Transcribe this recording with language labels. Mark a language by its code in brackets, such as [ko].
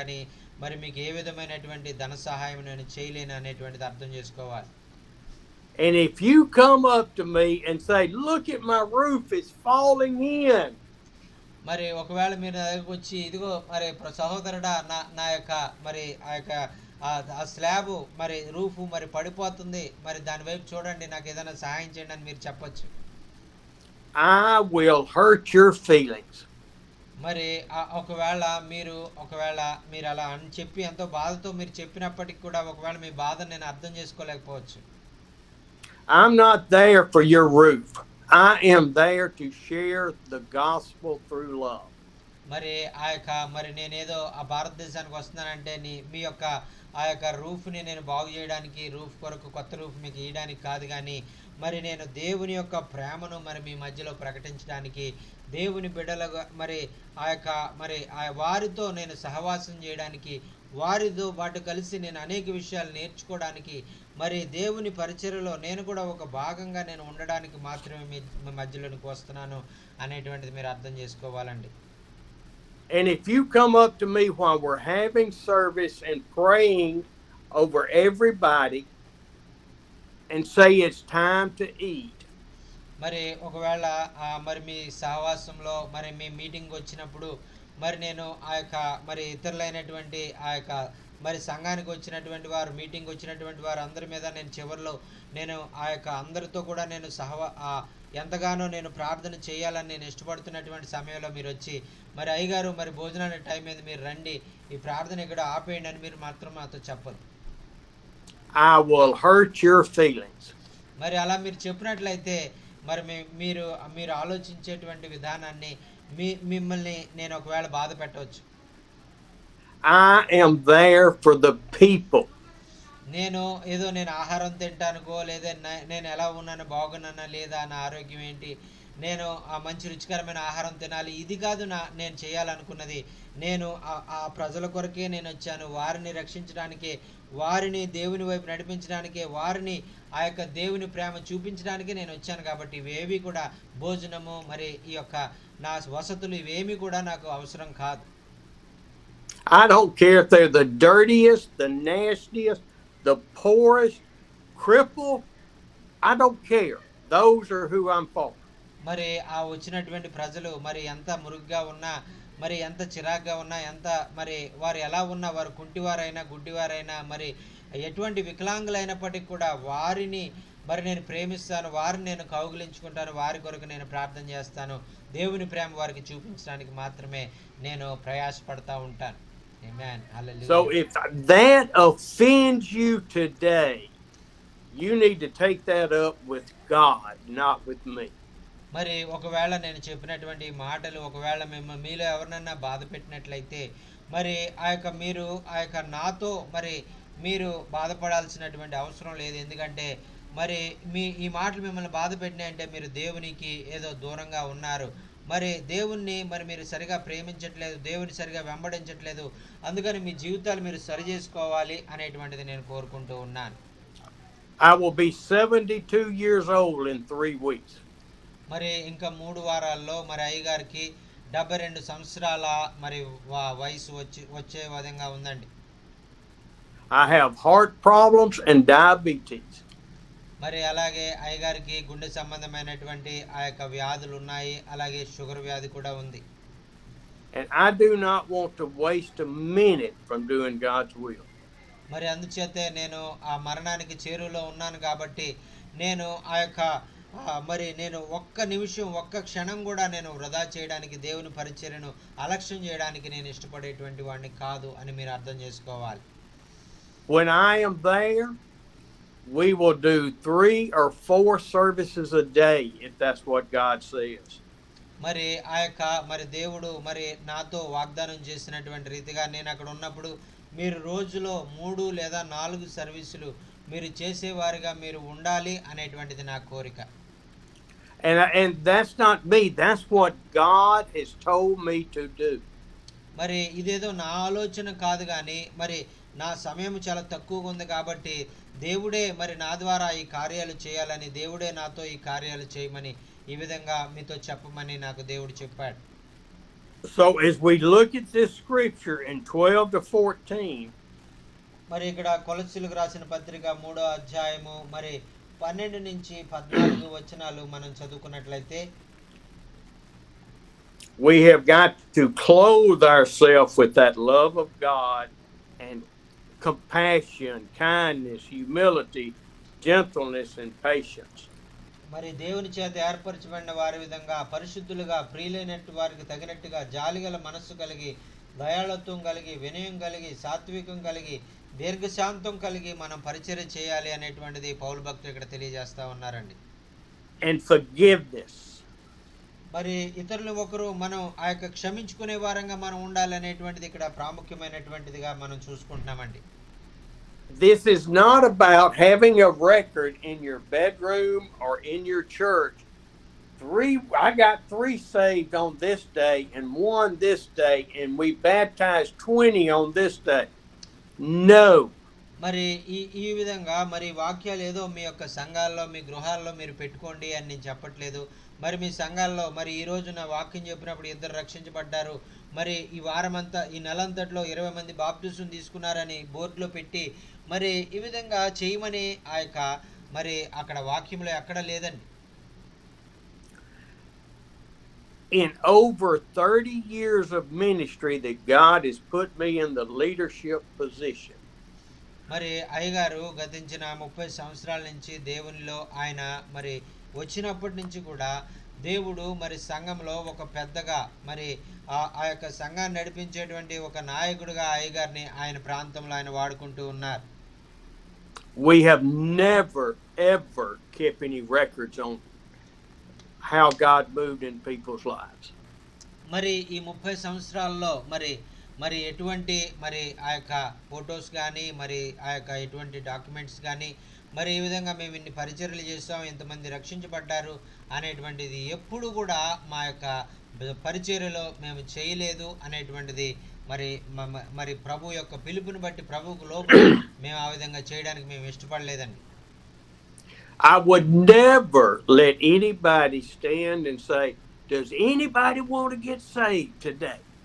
[te] కానీ మరి మీకు ఏ విధమైనటువంటి ధన సహాయం నేను చేయలేను అనేటువంటిది అర్థం చేసుకోవాలి. [en] And if you come up to me and say, look at my roof, it's falling in. [te] మరి ఒకవేళ మీరు నా దగ్గరికి వచ్చి, ఇదిగో మరి సహోదరుడా, నా యొక్క మరి ఆ యొక్క ఆ స్లాబ్ మరి రూఫ్ మరి పడిపోతుంది, మరి దాని వైపు చూడండి, నాకు ఏదైనా సహాయం చేయండి అని మీరు చెప్పొచ్చు. [en] I will hurt your feelings. [te] మరి ఒకవేళ మీరు అలా అని చెప్పి ఎంతో బాధతో మీరు చెప్పినప్పటికి కూడా ఒకవేళ మీ బాధను నేను అర్థం చేసుకోలేకపోవచ్చు. [en] I'm not there for your roof. I am there to share the gospel through love. [te] మరి మరి నేనేదో ఆ భారతదేశానికి వస్తున్నానంటే మీ యొక్క ఆ యొక్క రూఫ్ని నేను బాగు చేయడానికి, రూఫ్ కొరకు కొత్త రూఫ్ మీకు ఇవ్వడానికి కాదు. కానీ మరి నేను దేవుని యొక్క ప్రేమను మరి మీ మధ్యలో ప్రకటించడానికి, దేవుని బిడ్డలుగా మరి మరి వారితో నేను సహవాసం చేయడానికి, వారితో పాటు కలిసి నేను అనేక విషయాలు నేర్చుకోవడానికి, మరి దేవుని పరిచర్యలో నేను కూడా ఒక భాగంగా నేను ఉండడానికి మాత్రమే మీ మధ్యలోనికి వస్తున్నాను అనేటువంటిది మీరు అర్థం చేసుకోవాలండి. [en] And if you come up to me while we're having service and praying over everybody and say it's time to eat. [te] మరి ఒకవేళ మరి మీ సహవాసంలో మరి మీ మీటింగ్ వచ్చినప్పుడు మరి నేను మరి ఇతరులైనటువంటి మరి సంఘానికి వచ్చినటువంటి వారు, మీటింగ్ వచ్చినటువంటి వారు అందరి మీద నేను చివరిలో నేను అందరితో కూడా నేను ఎంతగానో నేను ప్రార్థన చేయాలని నేను ఇష్టపడుతున్నటువంటి సమయంలో మీరు వచ్చి, మరి అయ్యగారు మరి భోజనానికి టైం అయింది, మీరు రండి, ఈ ప్రార్థన ఇక్కడ ఆపేయండి అని మీరు మాత్రం నాతో చెప్పదు. [en] I will hurt your feelings. [te] మరి అలా మీరు చెప్పినట్లయితే మరి మీరు ఆలోచించేటువంటి విధానాన్ని మిమ్మల్ని నేను ఒకవేళ బాధ పెట్టవచ్చు. [en] I am there for the people. [te] నేను ఆహారం తింటానుకో, లేదా నేను ఎలా ఉన్నాను, బాగున్నానా లేదా, నా ఆరోగ్యం ఏంటి, నేను ఆ మంచి రుచికరమైన ఆహారం తినాలి, ఇది కాదు నేను చేయాలనుకున్నది. నేను ఆ ప్రజల కొరకే నేను వచ్చాను, వారిని రక్షించడానికే, వారిని దేవుని వైపు నడిపించడానికే, వారిని ఆ యొక్క దేవుని ప్రేమ చూపించడానికి నేను వచ్చాను. కాబట్టి ఇవేవి కూడా భోజనము మరి ఈ యొక్క నా వసతులు ఇవేమి కూడా నాకు అవసరం కాదు. [en] I don't care if they're the dirtiest, the nastiest, the poorest, crippled. I don't care. Those are who I'm for. [te] మరి ఆ వచ్చినటువంటి ప్రజలు మరి ఎంత మురుగుగా ఉన్నా, మరి ఎంత చిరాగ్గా ఉన్నా, ఎంత మరి వారు ఎలా ఉన్నా, వారు కుంటివారైనా గుడ్డివారైనా మరి ఎటువంటి వికలాంగులైనప్పటికీ కూడా వారిని మరి నేను ప్రేమిస్తాను, వారిని నేను కౌగిలించుకుంటాను, వారి కొరకు నేను ప్రార్థన చేస్తాను. దేవుని ప్రేమ వారికి చూపించడానికి మాత్రమే నేను ప్రయాసపడతా ఉంటాను. ఆమేన్. [en] So [te] hallelujah. [en] if that offends you today, you need to take that up with God, not with me. [te] మరి ఒకవేళ నేను చెప్పినటువంటి ఈ మాటలు ఒకవేళ మీలో ఎవరినన్నా బాధ పెట్టినట్లయితే, మరి ఆ యొక్క నాతో మరి మీరు బాధపడాల్సినటువంటి అవసరం లేదు. ఎందుకంటే మరి ఈ మాటలు మిమ్మల్ని బాధ పెట్టినాయంటే మీరు దేవునికి ఏదో దూరంగా ఉన్నారు. మరి దేవుణ్ణి మరి మీరు సరిగా ప్రేమించట్లేదు, దేవుని సరిగా వెంబడించట్లేదు. అందుకని మీ జీవితాలు మీరు సరి చేసుకోవాలి అనేటువంటిది నేను కోరుకుంటూ ఉన్నాను. [en] I will be 72 years old in 3 weeks. [te] మరి ఇంకా 3 వారాల్లో మరి అయ్యగారికి 72 సంవత్సరాల మరి వయసు వచ్చే విధంగా ఉందండి. [en] I have heart problems and diabetes. [te] మరి అలాగే అయ్యగారికి గుండె సంబంధమైనటువంటి ఆ యొక్క వ్యాధులు ఉన్నాయి. అలాగే షుగర్ వ్యాధి కూడా ఉంది. [en] And I do not want to waste a minute from doing God's will. [te] మరి అందుచేతే నేను ఆ మరణానికి చేరువలో ఉన్నాను కాబట్టి నేను ఆ యొక్క మరి నేను ఒక్క నిమిషం ఒక్క క్షణం కూడా నేను వృధా చేయడానికి దేవుని పరిచర్యను అలక్ష్యం చేయడానికి నేను ఇష్టపడేటువంటి వాడిని కాదు అని మీరు అర్థం చేసుకోవాలి. [en] When I am there, we will do 3 or 4 services a day if that's what God says. [te] మరి ఆ యొక్క మరి దేవుడు మరి నాతో వాగ్దానం చేసినటువంటి రీతిగా నేను అక్కడ ఉన్నప్పుడు మీరు రోజులో 3 లేదా 4 సర్వీసులు మీరు చేసేవారిగా మీరు ఉండాలి అనేటువంటిది నా కోరిక. [en] And that's not me. That's what God has told me to do. [te] మరి ఇదేదో నా ఆలోచన కాదు గాని మరి నా సమయం చాలా తక్కువగా ఉంది కాబట్టి దేవుడే మరి నా ద్వారా ఈ కార్యాలు చేయాలని, దేవుడే నాతో ఈ కార్యాలు చేయమని ఈ విధంగా మీతో చెప్పమని నాకు దేవుడు చెప్పాడు. [en] So as we look at this scripture in 12 to 14, [te] మరి ఇక్కడ కొలస్సీలకు రాసిన పత్రిక 3వ అధ్యాయము మరి 12 నుంచి 14 వచనాలు మనం చదువుకున్నట్లయితే, [en] we have got to clothe ourselves with that love of God and compassion, kindness, humility, gentleness, and patience. [te] మరి దేవుని చేత ఏర్పరచబడిన వారి విధంగా పరిశుద్ధులుగా ప్రియులైనట్టు వారికి తగినట్టుగా జాలిగల మనస్సు కలిగి, దయాళత్వం కలిగి, వినయం కలిగి, సాత్వికం కలిగి, దీర్ఘశాంతం కలిగి మనం పరిచర్య చేయాలి అనేటువంటిది పౌలు భక్తులు ఇక్కడ తెలియజేస్తా ఉన్నారండి. [en] And forgiveness. [te] మరి ఇతరులు ఒకరు మనం ఆ యొక్క క్షమించుకునే వారంగా మనం ఉండాలి అనేటువంటిది ఇక్కడ ప్రాముఖ్యమైనటువంటిదిగా మనం చూసుకుంటున్నామండి. [en] This is not about having a record in your bedroom or in your church. I got 3 saved on this day and 1 this day, and we baptized 20 on this day. No. [te] మరి ఈ విధంగా మరి వాక్యాలు ఏదో మీ యొక్క సంఘాల్లో మీ గృహాల్లో మీరు పెట్టుకోండి అని నేను చెప్పట్లేదు. మరి మీ సంఘాల్లో మరి ఈ రోజున వాక్యం చెప్పినప్పుడు 2 రక్షించబడ్డారు, మరి ఈ వారమంతా ఈ నెలంతట్లో 20 మంది బాప్టిజం తీసుకున్నారని బోర్డులో పెట్టి మరి ఈ విధంగా చేయమని ఆ యొక్క మరి అక్కడ వాక్యంలో ఎక్కడ లేదండి. [en] In over 30 years of ministry that God has put me in the leadership position. [te] మరి అయ్యగారు గతించిన 30 సంవత్సరాల నుంచి దేవునిలో ఆయన మరి వచ్చినప్పటి నుంచి కూడా దేవుడు మరి సంఘంలో ఒక పెద్దగా మరి ఆ యొక్క సంఘాన్ని నడిపించేటువంటి ఒక నాయకుడిగా అయ్యగారిని ఆయన ప్రాంతంలో ఆయన వాడుకుంటూ ఉన్నారు. [en] We have never ever kept any records on how God moved in people's lives. [te] మరి ఈ 30 సంవత్సరాల్లో మరి ఎటువంటి మరి ఆ యొక్క ఫొటోస్ కానీ మరి ఆ యొక్క ఎటువంటి డాక్యుమెంట్స్ కానీ మరి ఈ విధంగా మేము ఇన్ని పరిచర్యలు చేస్తాం, ఇంతమంది రక్షించబడ్డారు అనేటువంటిది ఎప్పుడు కూడా మా యొక్క పరిచర్యలో మేము చేయలేదు అనేటువంటిది మరి ప్రభు యొక్క పిలుపుని బట్టి ప్రభువుకు లోబడి మేము ఆ విధంగా చేయడానికి మేము ఇష్టపడలేదండి. [en] I would never let anybody stand and say, does anybody want to get saved today?